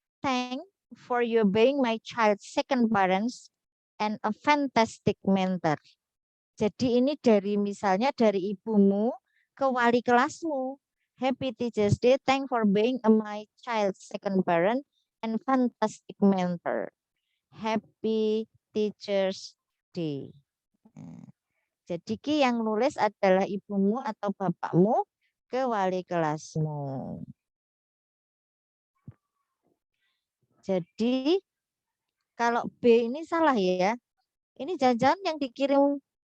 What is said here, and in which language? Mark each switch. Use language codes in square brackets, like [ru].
[en] Thank for you being my child's second parents and a fantastic mentor. [id] Jadi ini dari misalnya dari ibumu ke wali kelasmu. [en] Happy Teacher's Day. Thank for being my child's second parent and fantastic mentor. Happy Teacher's Day. [id] Jadi Ki yang nulis adalah ibumu atau bapakmu ke wali kelasmu. Jadi kalau B ini salah ya. Ini jangan-jangan yang dikirim.